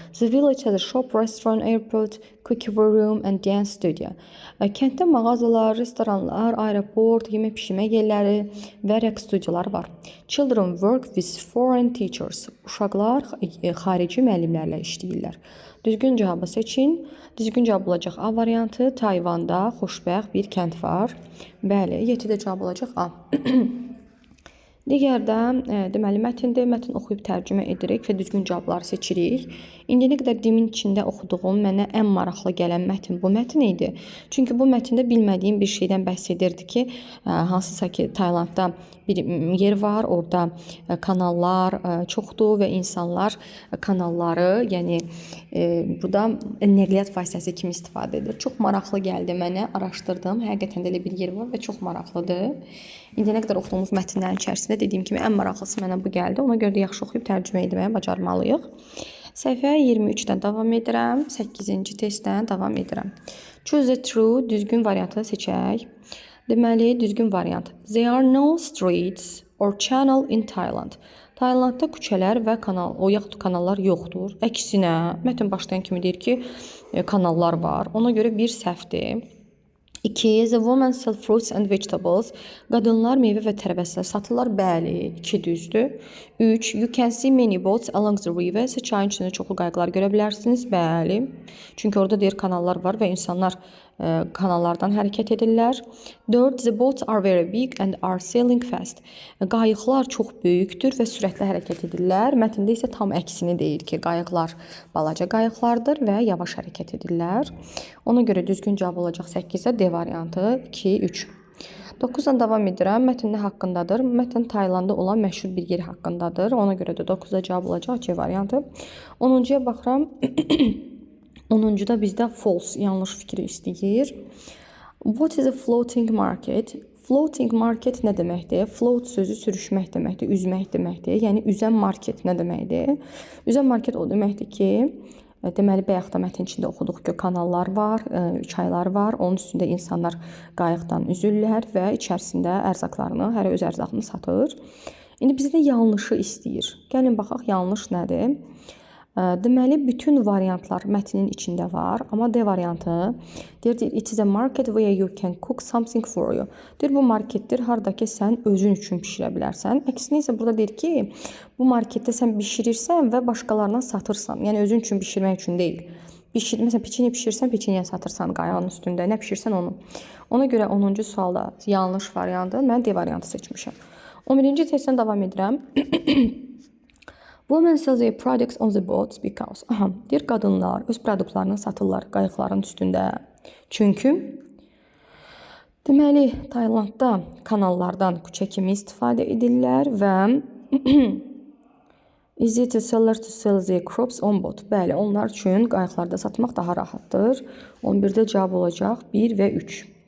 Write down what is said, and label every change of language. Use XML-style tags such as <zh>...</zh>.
<en>The village has a shop, restaurant, airport, cookery room and dance studio.</en> <az>Kənddə mağazalar, restoranlar, aeroport, yemək pişirmə yerləri və rəqs studiyaları var.</az> <en>Children work with foreign teachers.</en> <az>Uşaqlar xarici müəllimlərlə işləyirlər. Düzgün cavabı seçin. Düzgün cavab olacaq A variantı. Tayvanda xoşbəxt bir kənd var. Bəli, 7-də cavab olacaq A. Digərdə deməli mətndir. Mətn oxuyub tərcümə edirik və düzgün cavabları seçirik. İndiyə qədər dilimin içində oxuduğum mənə ən maraqlı gələn mətn bu mətn idi. Çünki bu mətndə bilmədiyim bir şeydən bəhs edirdi ki, hansısa ki Taylandda bir yer var, orada kanallar çoxdur və insanlar kanalları, yəni burada nəqliyyat vasitəsi kimi istifadə edir. Çox maraqlı gəldi mənə, araşdırdım. Həqiqətən də elə bir yer var və çox maraqlıdır. İndiyə qədər oxuduğumuz mətnlərin içərisində dediyim kimi ən maraqlısı mənə bu gəldi. Ona görə də yaxşı oxuyub tərcümə etməyə bacarmalıyıq. Səhifə 23-dən davam edirəm. 8-ci testdən davam edirəm.</az> <en>Choose the true,</en> <az>düzgün variantı seçək. Deməli, düzgün variant.</az> <en>There are no streets or channel in Thailand.</en> <az>Taylandda küçələr və yaxud kanallar yoxdur. Əksinə, mətn başlayan kimi deyir ki, kanallar var. Ona görə bir səhvdir. 2.</az> <en>The women sell fruits and vegetables.</en> <az>Qadınlar meyvə və tərəvəzlər satırlar. Bəli, 2 düzdür. 3.</az> <en>You can see many boats along the river.</en> <az>Çayın içində çoxlu qayıqlar görə bilərsiniz. Bəli. Çünki orada deyir kanallar var və insanlar kanallardan hərəkət edirlər. 4.</az> <en>The boats are very big and are sailing fast.</en> <az>Qayıqlar çox böyükdür və sürətlə hərəkət edirlər. Mətndə isə tam əksini deyir ki, qayıqlar balaca qayıqlardır və yavaş hərəkət edirlər. Ona görə düzgün cavab olacaq 8-də D variantı 2, 3. 9-dan davam edirəm. Mətn nə haqqındadır? Mətn Taylandda olan məşhur bir yer haqqındadır. Ona görə də 9-da cavab olacaq C variantı. 10-cuya baxıram. 10-cuda bizdə false, yanlış fikri istəyir.</az> <en>What is a floating market?</en> <az>Floating market nə deməkdir? Float sözü sürüşmək deməkdir, üzmək deməkdir. Yəni üzən market nə deməkdir? Üzən market o deməkdir ki, deməli bayaq da mətn içində oxuduq ki, kanallar var, çaylar var. Onun üstündə insanlar qayıqdan üzürlər və içərisində ərzaqlarını, hər öz ərzaqını satır. İndi bizdə yanlışı istəyir. Gəlin baxaq, yanlış nədir? Deməli, bütün variantlar mətnin içində var. Amma D variantı deyir,</az> <en>it is a market where you can cook something for you.</en> <az>Deyir, bu marketdir, harada ki, sən özün üçün pişirə bilərsən. Əksinə isə burada deyir ki, bu marketdə sən bişirirsən və başqalarına satırsan. Yəni, özün üçün bişirmək üçün deyil. Məsələn, peçeniya bişirsən, peçeniya satırsan qayağın üstündə. Nə bişirsən onu. Ona görə 10-cu sualda yanlış variantı, mən D variantı seçmişəm. 11-ci testdən davam edirəm.</az> <en>Women sell their products on the boats because.</en> <az>Deyir, qadınlar öz produktlarını satırlar qayıqların üstündə. Çünki deməli, Taylandda kanallardan küçə kimi istifadə edirlər və</az> <en>is it a seller to sell their crops on boat?</en> <az>Bəli, onlar üçün qayıqlarda satmaq daha rahatdır. 11-də cavab olacaq 1 və 3.</az>